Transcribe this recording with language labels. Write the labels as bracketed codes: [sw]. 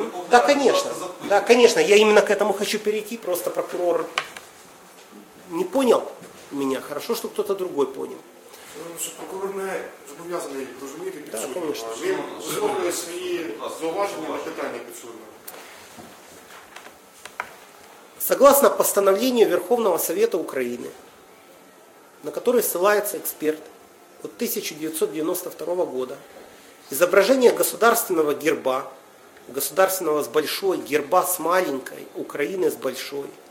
[ru] Да, конечно. Да, конечно, я именно к этому хочу перейти, просто прокурор... Не понял меня? Хорошо, что кто-то другой понял. [uk] Прокурор не зобов'язаний розуміти підсудного. Він висловлює свої зауваження на питання підсудного. [ru] Согласно постановлению Верховного Совета Украины, на который ссылается эксперт от 1992 года, изображение государственного герба, государственного с большой, герба с маленькой, Украины с большой,